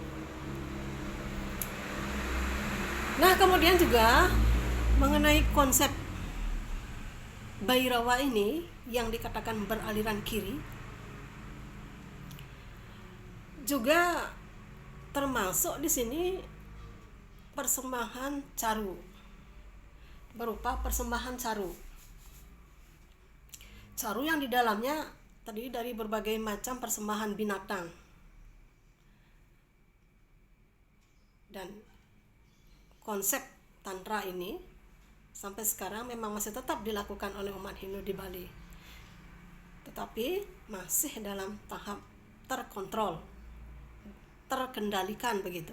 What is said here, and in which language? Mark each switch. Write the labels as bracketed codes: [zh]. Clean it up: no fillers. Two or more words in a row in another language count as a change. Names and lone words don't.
[id] Nah, kemudian juga mengenai konsep Bhairava ini yang dikatakan beraliran kiri juga termasuk di sini persembahan caru, berupa persembahan caru. Caru yang di dalamnya terdiri dari berbagai macam persembahan binatang. Dan konsep tantra ini sampai sekarang memang masih tetap dilakukan oleh umat Hindu di Bali. Tetapi masih dalam tahap terkontrol, terkendalikan begitu.